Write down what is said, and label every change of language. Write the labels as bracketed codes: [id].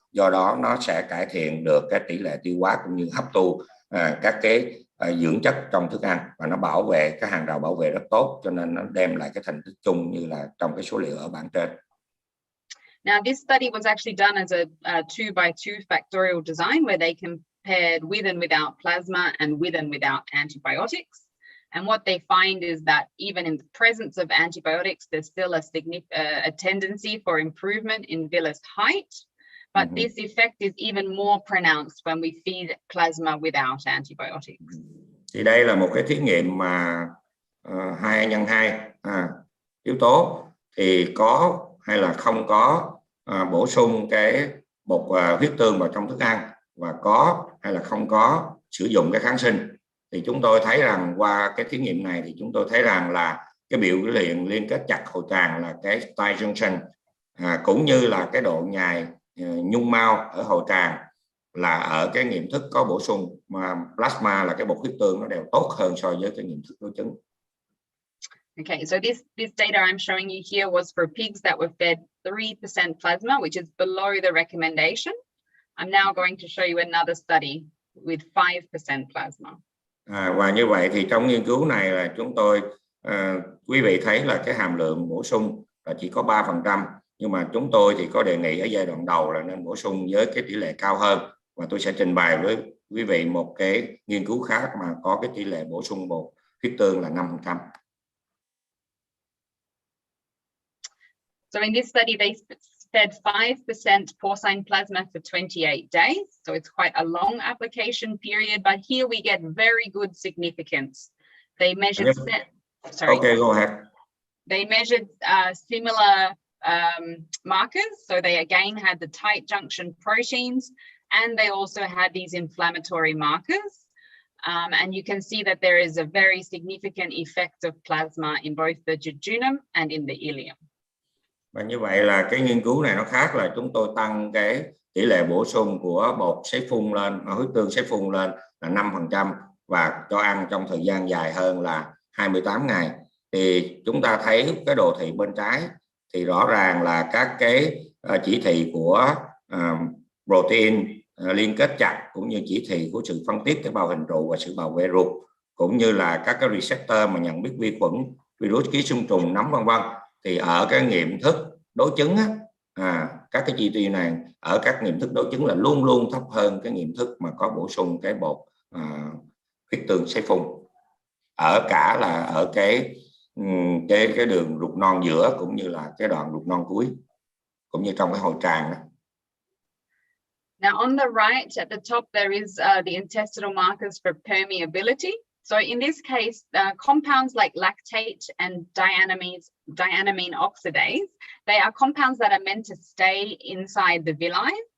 [vi] Do đó nó sẽ cải thiện được cái tỷ lệ tiêu hóa cũng như hấp thu các cái dưỡng chất trong thức ăn, và nó bảo vệ cái hàng rào bảo vệ rất tốt, cho nên nó đem lại cái thành tích chung như là trong cái số liệu ở bảng trên. [en] Now, this study was actually done as a 2x2 factorial design where they compared with and without plasma and with and without antibiotics. And what they find is that even in the presence of antibiotics, there's still a tendency for improvement in villus height. But this effect is even more pronounced when we feed plasma without antibiotics. [vi] Thì đây là một cái thí nghiệm mà 2x2 yếu tố, thì có hay là không có bổ sung cái bột huyết tương vào trong thức ăn, và có hay là không có sử dụng cái kháng sinh. Thì chúng tôi thấy rằng qua cái thí nghiệm này thì chúng tôi thấy rằng là cái biểu hiện liên kết chặt hội tràng là cái tight junction, cũng như là cái độ nhài nhung mao ở hội tràng là ở cái nghiệm thức có bổ sung mà plasma là cái bột huyết tương, nó đều tốt hơn so với cái nghiệm thức đối chứng. [en] Okay, so this data I'm showing you here was for pigs that were fed 3% plasma, which is below the recommendation. I'm now going to show you another study with 5% plasma. [vi] Và như vậy thì trong nghiên cứu này là chúng tôi, quý vị thấy là cái hàm lượng bổ sung là chỉ có 3%, nhưng mà chúng tôi thì có đề nghị ở giai đoạn đầu là nên bổ sung với cái tỷ lệ cao hơn, và tôi sẽ trình bày với quý vị một cái nghiên cứu khác mà có cái tỷ lệ bổ sung bột huyết tương là 5%. [en] So in this study, they fed 5% porcine plasma for 28 days. So it's quite a long application period, but here we get very good significance. They measured sorry. Okay, go ahead. They measured similar markers. So they again had the tight junction proteins, and they also had these inflammatory markers. And you can see that there is a very significant effect of plasma in both the jejunum and in the ileum. [vi] Và như vậy là cái nghiên cứu này nó khác là chúng tôi tăng cái tỷ lệ bổ sung của bột sấy phun lên, huyết tương sấy phun lên là 5% và cho ăn trong thời gian dài hơn là 28 ngày. Thì chúng ta thấy cái đồ thị bên trái thì rõ ràng là các cái chỉ thị của protein liên kết chặt, cũng như chỉ thị của sự phân tiết tế bào hình trụ và sự bảo vệ ruột, cũng như là các cái receptor mà nhận biết vi khuẩn, virus, ký sinh trùng, nấm vân vân. Thì ở cái nghiệm thức đối chứng các cái chi tiêu này ở các nghiệm thức đối chứng là luôn luôn thấp hơn cái nghiệm thức mà có bổ sung cái bột huyết tương sấy phun, ở cả là ở cái đường ruột non giữa, cũng như là cái đoạn ruột non cuối, cũng như trong cái hội tràng đó. [en] Now on the right at the top there is the intestinal markers for permeability. So in this case, compounds like lactate and dianamine oxidase, they are compounds that are meant to stay inside the villi.